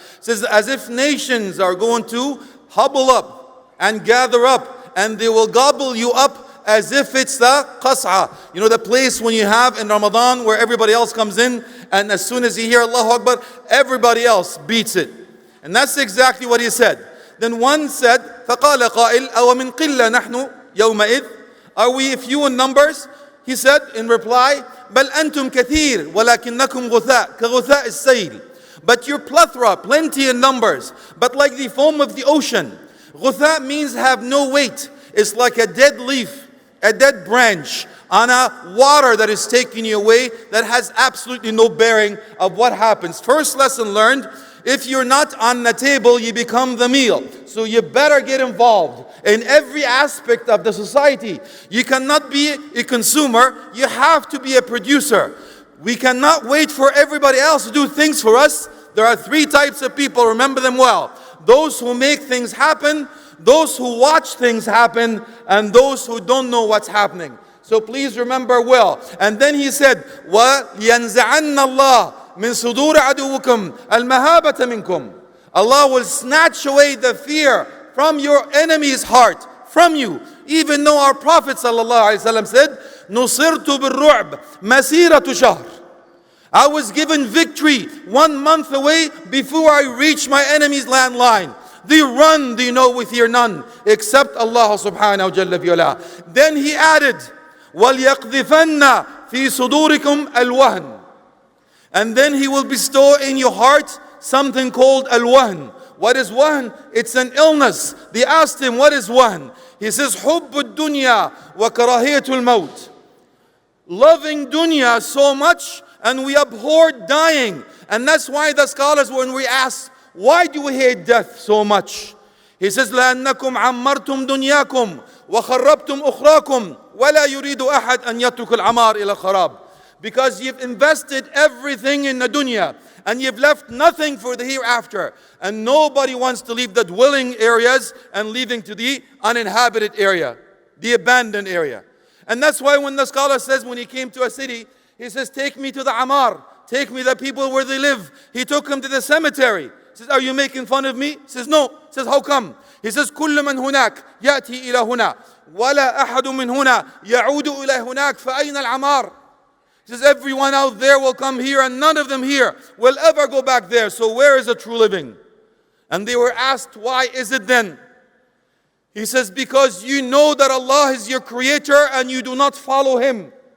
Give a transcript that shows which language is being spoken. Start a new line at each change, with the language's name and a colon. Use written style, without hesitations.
English: Says, as if nations are going to hobble up and gather up, and they will gobble you up as if it's the qas'a. You know the place when you have in Ramadan where everybody else comes in, and as soon as you hear Allahu Akbar, everybody else beats it. And that's exactly what he said. Then one said,
Arabic: فَقَالَ قَائِلْ أَوَ مِنْ قِلَّ نَحْنُ يَوْمَئِذ.
English: Are we few in numbers? He said in reply,
Arabic: بَلْ أَنْتُمْ كَثِيرٌ وَلَكِنَّكُمْ غُثَاء كَغُثَاءِ السَّيْلِ.
English: But you're plethora, plenty in numbers, but like the foam of the ocean. Ghutha means have no weight. It's like a dead leaf, a dead branch on a water that is taking you away, that has absolutely no bearing of what happens. First lesson learned, if you're not on the table, you become the meal. So you better get involved in every aspect of the society. You cannot be a consumer, you have to be a producer. We cannot wait for everybody else to do things for us. There are three types of people, remember them well. Those who make things happen, those who watch things happen, and those who don't know what's happening. So please remember well. And then he said,
Arabic: وَيَنْزَعَنَّ اللَّهُ مِنْ صُدُورِ عَدُوِّكُمْ الْمَهَابَةَ مِنْكُمْ.
English: Allah will snatch away the fear from your enemy's heart, from you. Even though our Prophet ﷺ said,
Arabic: نُصِرْتُ بِالرُّعْبِ مَسِيرَةُ شَهْرٍ.
English: I was given victory 1 month away before I reached my enemy's landline. They run, they know we fear none except Allah subhanahu wa ta'ala. Then he added,
Arabic: وَلْيَقْذِفَنَّ فِي صُدُورِكُمْ الْوَهْنِ.
English: And then he will bestow in your heart something called al-wahn. What is wahn? It's an illness. They asked him, what is wahn? He says,
Arabic: حُبُّ الدُّنْيَا وَكَرَاهِيَةُ الْمَوْتِ.
English: Loving dunya so much, and we abhor dying. And that's why the scholars, when we ask, why do we hate death so much? He says,
Arabic: لأنكم عمرتم دنياكم وخربتم أخراكم ولا يريد أحد أن يترك العمار إلى الخراب.
English: Because you've invested everything in the dunya and you've left nothing for the hereafter. And nobody wants to leave the dwelling areas and leaving to the uninhabited area, the abandoned area. And that's why when the scholar says when he came to a city, he says, take me to the Amar, take me the people where they live. He took him to the cemetery. He says, are you making fun of me? He says, no. He says, how come? He says,
Arabic: كل من هناك يأتي إلى هنا ولا أحد من هنا يعود إلى هناك فأين العمار?
English: He says, everyone out there will come here and none of them here will ever go back there. So where is the true living? And they were asked, why is it then? He says, because you know that Allah is your creator and you do not follow Him.